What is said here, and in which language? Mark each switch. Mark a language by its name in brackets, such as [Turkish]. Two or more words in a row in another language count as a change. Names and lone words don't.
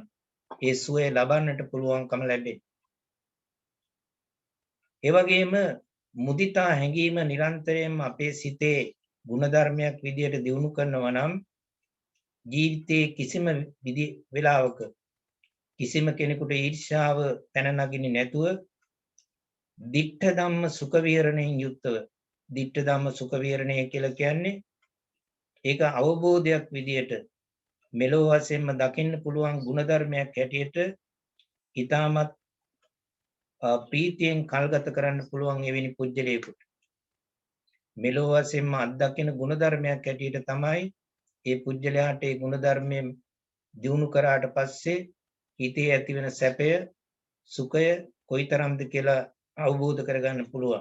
[Sinhala] ඒ සුවය ලබන්නට පුළුවන්කම ලැබෙන්නේ. ඒ වගේම මුදිතා හැඟීම නිරන්තරයෙන්ම අපේ සිතේ ගුණධර්මයක් විදියට දියුණු කරනවා නම් ජීවිතයේ කිසිම වෙලාවක කිසිම කෙනෙකුට ඊර්ෂ්‍යාව පැන නගින්නේ නැතුව [Pali] ditta dhamma sukha viharan [Sinhala] යෙන් යුක්තව. [Pali] ditta dhamma sukha viharan [Sinhala] ය කියලා කියන්නේ ඒක අවබෝධයක් විදියට මෙලොව වශයෙන්ම දකින්න පුළුවන් ගුණධර්මයක් හැටියට ඊටමත් ප්‍රීතියෙන් කල්ගත කරන්න පුළුවන් එවැනි පුජ්‍යලයකට. මෙලොව වශයෙන්ම අත්දකින ගුණධර්මයක් හැටියට තමයි ඒ පුජ්‍යලයාට ඒ ගුණධර්මයෙන් දියුණු කරාට පස්සේ හිතේ ඇතිවෙන සැපය, සුඛය කොයිතරම්ද කියලා අවබෝධ කරගන්න පුළුවන්.